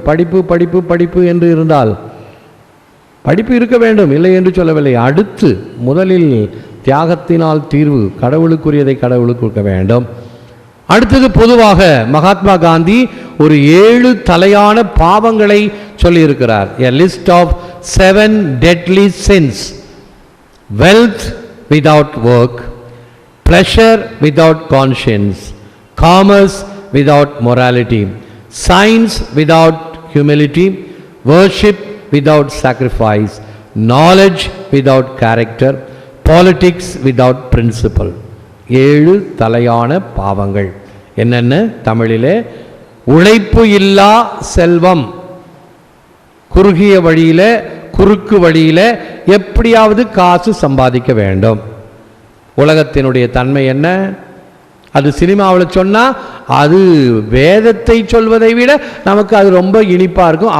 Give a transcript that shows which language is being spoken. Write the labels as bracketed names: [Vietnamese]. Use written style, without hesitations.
[Tamil] படிப்பு படிப்பு படிப்பு என்று இருந்தால் படிப்பு இருக்க வேண்டும், இல்லை என்று சொல்லவில்லை. அடுத்து முதலில் தியாகத்தினால் தீர்வு, கடவுளுக்குரியதை கடவுளுக்கு கொடுக்க வேண்டும். அடுத்தது பொதுவாக மகாத்மா காந்தி ஒரு 7 தலையான பாவங்களை சொல்லியிருக்கிறார். [English] A list of 7 deadly sins. Wealth without work, pleasure without conscience, commerce without morality, science without humility, worship without sacrifice, knowledge without character, politics without principle. [Tamil] 7 தலையான பாவங்கள். என்னென்ன? தமிழிலே உழைப்பு இல்லா செல்வம், குறுகிய வழியில், குறுக்கு வழியில் எப்படியாவது காசு சம்பாதிக்க வேண்டும். உலகத்தினுடைய தன்மை என்ன? அது சினிமாவில் சொன்னால் அது வேதத்தை சொல்வதை விட நமக்கு அது ரொம்ப இனிப்பாக இருக்கும்.